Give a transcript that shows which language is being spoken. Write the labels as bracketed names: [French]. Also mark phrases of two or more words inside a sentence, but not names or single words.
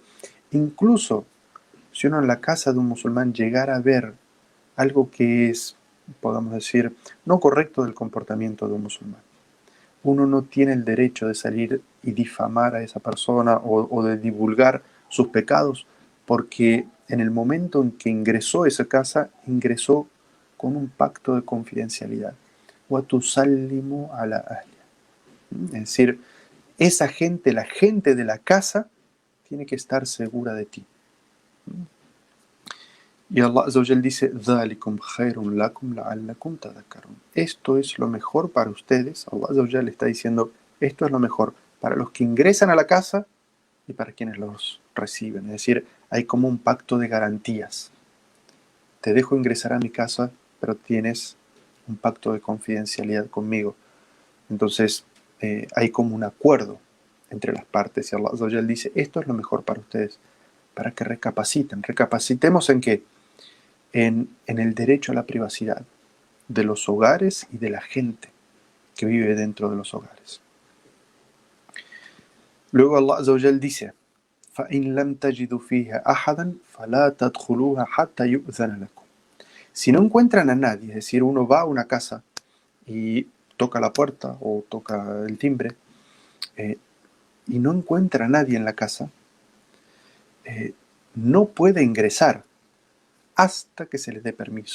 [Spanish] Incluso si uno en la casa de un musulmán llegara a ver algo que es, podamos decir, no correcto del comportamiento de un musulmán, uno no tiene el derecho de salir y difamar a esa persona o de divulgar sus pecados, porque en el momento en que ingresó a esa casa, ingresó con un pacto de confidencialidad. [Arabic] وَتُسَلِّمُ عَلَى أَهْلِهَا. [Spanish] Es decir, esa gente, la gente de la casa, tiene que estar segura de ti. Y Allah [Arabic] عز وجل [Spanish] dice, [Arabic] ذَلِكُمْ خَيْرٌ لَكُمْ لَعَلَّكُمْ تَذَكَّرُونَ. [Spanish] Esto es lo mejor para ustedes. Allah [Arabic] عز وجل [Spanish] le está diciendo, esto es lo mejor para los que ingresan a la casa y para quienes los reciben. Es decir, hay como un pacto de garantías. Te dejo ingresar a mi casa, pero tienes un pacto de confidencialidad conmigo. Entonces, hay como un acuerdo entre las partes. Y Allah [Arabic] عز وجل [Spanish] dice, esto es lo mejor para ustedes, para que recapaciten. ¿Recapacitemos en qué? En el derecho a la privacidad de los hogares y de la gente que vive dentro de los hogares. [Arabic] Luego Allah عز وجل dice, فَإِن لَمْ تَجِدُوا فِيهَا أَحَدًا فَلَا تَدْخُلُوهَا حَتَّى يُؤْذَنَ لَكُمْ. [Spanish] Si no encuentran a nadie, es decir, uno va a una casa y toca la puerta o toca el timbre y no encuentra a nadie en la casa, no puede ingresar hasta que se les dé permiso.